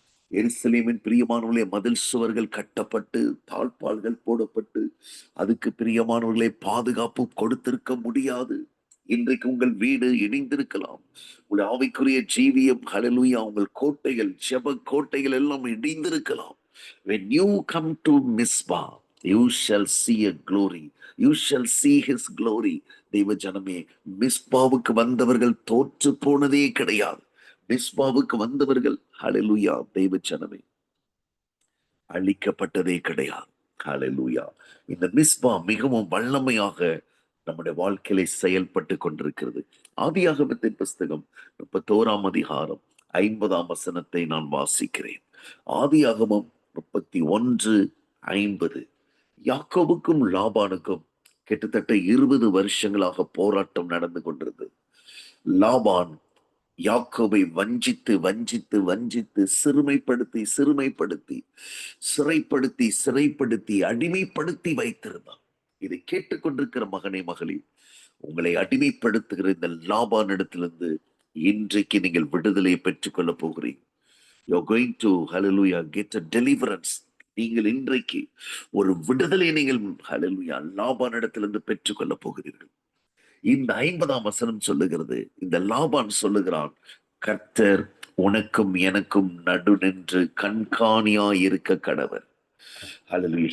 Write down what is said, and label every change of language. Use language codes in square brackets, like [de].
[ta] எருசலேமின் பிரியமானவர்களே, மதில் சுவர்கள் கட்டப்பட்டு, தாழ்பால்கள் போடப்பட்டு, அதுக்கு பிரியமானவர்களே பாதுகாப்பு கொடுத்திருக்க முடியாது. இன்றைக்கு உங்கள் வீடு இடிந்திருக்கலாம், உங்கள் ஆவிக்குரிய ஜீவியம் ஹalleluya உங்கள் கோட்டைகள், ஜெப கோட்டைகள் எல்லாம் இடிந்திருக்கலாம். [en] When you come to Mizpah, you shall see a glory, you shall see his glory. [ta] தெய்வ ஜனமே, மிஸ்பாவுக்கு வந்தவர்கள் தோற்று போனதே கிடையாது. மிஸ்பாவுக்கு வந்தவர்கள் ஹalleluya தெய்வ ஜனமே அழிக்கப்பட்டதே கிடையாது. ஹalleluya. இந்த மிஸ்பா மிகவும் வல்லமையாக நம்முடைய வாழ்க்கையில செயல்பட்டு கொண்டிருக்கிறது. ஆதியாகமத்தின் புஸ்தகம் 31 அதிகாரம் 50 வசனத்தை நான் வாசிக்கிறேன். ஆதியாகமம் 31:50. யாக்கோபுக்கும் லாபானுக்கும் கிட்டத்தட்ட 20 வருஷங்களாக போராட்டம் நடந்து கொண்டிருந்தது. லாபான் யாக்கோபை வஞ்சித்து வஞ்சித்து வஞ்சித்து சிறுமைப்படுத்தி சிறுமைப்படுத்தி சிறைப்படுத்தி சிறைப்படுத்தி அடிமைப்படுத்தி வைத்திருந்தான். இதை கேட்டுக்கொண்டிருக்கிற மகனே மகளே, உங்களை அடிமைப்படுத்துகிற இந்த லாபான் இடத்திலிருந்து இன்றைக்கு நீங்கள் விடுதலையை பெற்றுக் கொள்ள போகிறீங்க. [en] You're going to, hallelujah, get a deliverance. [ta] நீங்கள் இன்றைக்கு ஒரு விடுதலை நீங்கள் hallelujah லாபான் இடத்திலிருந்து பெற்றுக்கொள்ள போகிறீர்கள். இந்த 50ஆம் வசனம் சொல்லுகிறது, இந்த லாபான் சொல்லுகிறான், கர்த்தர் உனக்கும் எனக்கும் நடு நின்று கண்காணியா இருக்க கடவர். Hallelujah.